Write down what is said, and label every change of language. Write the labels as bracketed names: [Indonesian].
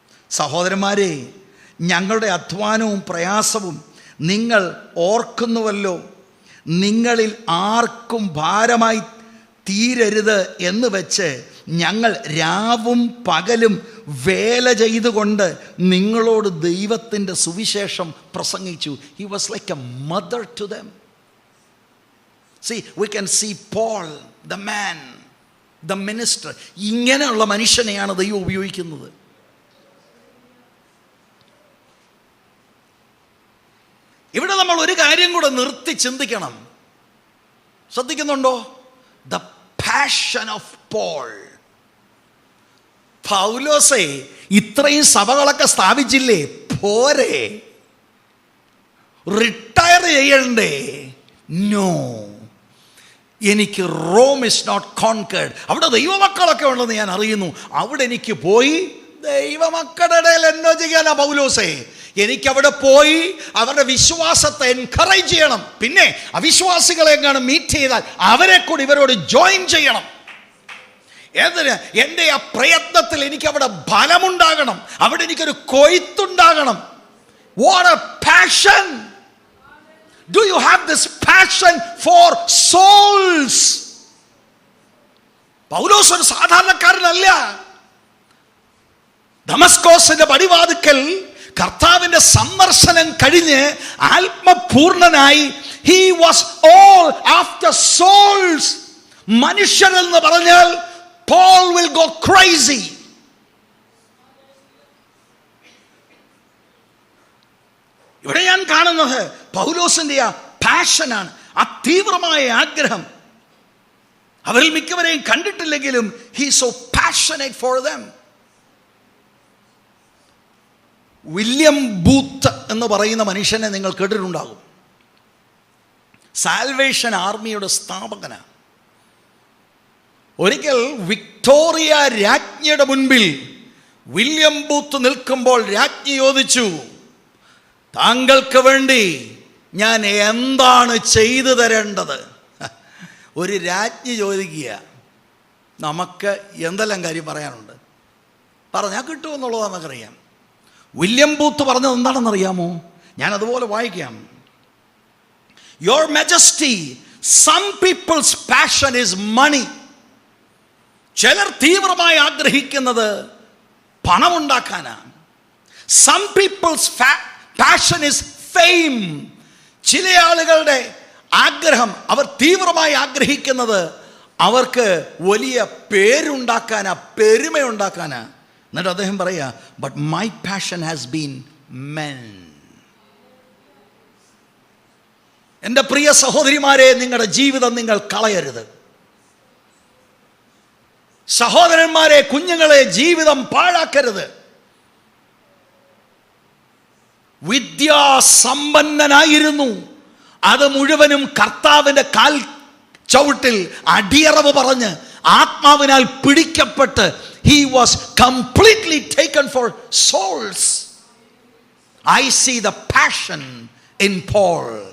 [Malayalam] സഹോദരന്മാരെ, ഞങ്ങളുടെ അധ്വാനവും പ്രയാസവും നിങ്ങൾ ഓർക്കുന്നുവല്ലോ. നിങ്ങളിൽ ആർക്കും ഭാരമായി തീരരുത് എന്ന് വെച്ച് ഞങ്ങൾ രാവും പകലും വേല ചെയ്തുകൊണ്ട് നിങ്ങളോട് ദൈവത്തിൻ്റെ സുവിശേഷം പ്രസംഗിച്ചു. [English] He was like a mother to them. See, we can see Paul, the man, the minister. [Malayalam] ഇങ്ങനെയുള്ള മനുഷ്യനെയാണ് ദൈവം ഉപയോഗിക്കുന്നത്. ഇവിടെ നമ്മൾ ഒരു കാര്യം കൂടെ നിർത്തി ചിന്തിക്കണം. ശ്രദ്ധിക്കുന്നുണ്ടോ? [English] The passion of Paul. [Malayalam] പൗലോസേ ഇത്രയും സഭകളൊക്കെ സ്ഥാപിച്ചില്ലേ, പോരെ? റിട്ടയർ ചെയ്യണ്ടേ? നോ, എനിക്ക് [English] Rome is not concerned. [Malayalam] അവിടെ ദൈവമക്കളൊക്കെ ഉണ്ടെന്ന് ഞാൻ അറിയുന്നു. അവിടെ എനിക്ക് പോയി ദൈവമക്കളുടെ ഇടയിൽ എന്നോ ചെയ്യാനാ പൗലോസേ? എനിക്കവിടെ പോയി അവരുടെ വിശ്വാസത്തെ എൻകറേജ് ചെയ്യണം. പിന്നെ അവിശ്വാസികളെ എങ്ങാനും മീറ്റ് ചെയ്താൽ അവരെ കൂടി ഇവരോട് ജോയിൻ ചെയ്യണം. എന്തിന്? എൻ്റെ ആ പ്രയത്നത്തിൽ എനിക്ക് അവിടെ ഫലമുണ്ടാകണം, അവിടെ എനിക്കൊരു കൊയ്ത്തുണ്ടാകണം. [English] What a passion! Do you have this passion for souls? [Malayalam] പൗലോസ് ഒരു സാധാരണക്കാരനല്ല. ദമസ്കോസിന്റെ പടിവാതിക്കൽ കർത്താവിന്റെ സന്ദർശനം കഴിഞ്ഞ് ആത്മപൂർണനായി [English] he was all after souls. [Malayalam] മനുഷ്യരെന്ന് പറഞ്ഞാൽ [English] Paul will go crazy. [Malayalam] ഇവിടെ ഞാൻ കാണുന്നത് പൗലോസിന്റെ ആ പാഷനാണ്, ആ തീവ്രമായ ആഗ്രഹം. അവരിൽ മിക്കവരെയും കണ്ടിട്ടില്ലെങ്കിലും [English] he is so passionate for them. [Malayalam] William booth എന്ന് പറയുന്ന മനുഷ്യനെ നിങ്ങൾ കേട്ടിട്ടുണ്ടാകും. സാൽവേഷൻ ആർമിയുടെ സ്ഥാപകനാണ്. ഒരിക്കൽ വിക്ടോറിയ രാജ്ഞിയുടെ മുൻപിൽ വില്യം ബൂത്ത് നിൽക്കുമ്പോൾ രാജ്ഞി ചോദിച്ചു, താങ്കൾക്ക് വേണ്ടി ഞാൻ എന്താണ് ചെയ്തു തരേണ്ടത്? ഒരു രാജ്ഞി ചോദിക്കുക, നമുക്ക് എന്തെല്ലാം കാര്യം പറയാനുണ്ട്, പറഞ്ഞാൽ കിട്ടുമെന്നുള്ളത് നമുക്കറിയാം. വില്യം ബൂത്ത് പറഞ്ഞത് എന്താണെന്നറിയാമോ? ഞാൻ അതുപോലെ വായിക്കാം. [English] Your Majesty, some people's passion is money. [Malayalam] ചിലർ തീവ്രമായി ആഗ്രഹിക്കുന്നത് പണമുണ്ടാക്കാനാണ്. [English] Some people's passion is fame. [Malayalam] ചില ആളുകളുടെ ആഗ്രഹം, അവർ തീവ്രമായി ആഗ്രഹിക്കുന്നത് അവർക്ക് വലിയ പേരുണ്ടാക്കാനാ, പെരുമയുണ്ടാക്കാനാ. എന്നിട്ട് അദ്ദേഹം പറയാ, [English] But my passion has been men. [Malayalam] എൻ്റെ പ്രിയ സഹോദരിമാരെ, നിങ്ങളുടെ ജീവിതം നിങ്ങൾ കളയരുത്. സഹോദരന്മാരെ, കുഞ്ഞുങ്ങളെ, ജീവിതം പാഴാക്കരുത്. വിദ്യാസമ്പന്നനായിരുന്നു, അത് മുഴുവനും കർത്താവിൻ്റെ കാൽ ചവിട്ടിൽ അടിയറവ് പറഞ്ഞ് ആത്മാവിനാൽ പിടിക്കപ്പെട്ട് [English] he was completely taken for souls. I see the passion in Paul.